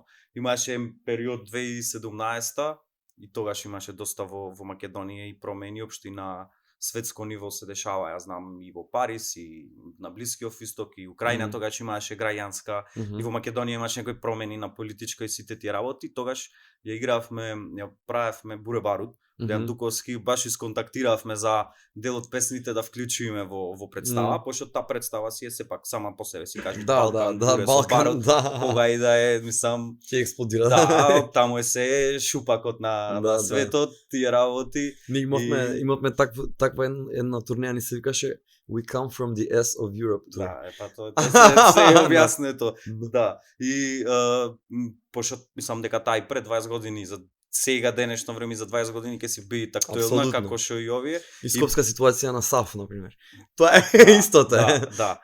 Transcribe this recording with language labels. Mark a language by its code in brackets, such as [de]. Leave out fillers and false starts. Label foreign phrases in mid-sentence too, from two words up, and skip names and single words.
[mk] Имаше период 2017 и тогаш имаше доста во Македонија и промени општи на светско ниво се дешава, ја знам и во Париз и на Блискиот Исток и Украина, тогаш имаше граѓанска и во Македонија имаше некои промени на политичка и сите тие работи, тогаш ја игравме, ја правевме Буре Барут, Дејан Дуковски, баш исконтактиравме за дел од песните да вклучиме во представа, пошто таа представа си е сепак сама по себе си кажеш Балкан, Барут, кога и да е, мислам, ќе експлодира. Да, таму е се шупакот на светот, тие работи. Ние имавме таква една турнеја, ни се викаше [en] We come from the S of Europe. [mk] Да, тоа се објаснето. Да. И пошто мислам дека тај пред 20 години за сега денешно време за 20 години ќе си биде актуелна Апсолутно. како што и овие. И скопска ситуација на САФ, например. Тоа е Истото е. Да.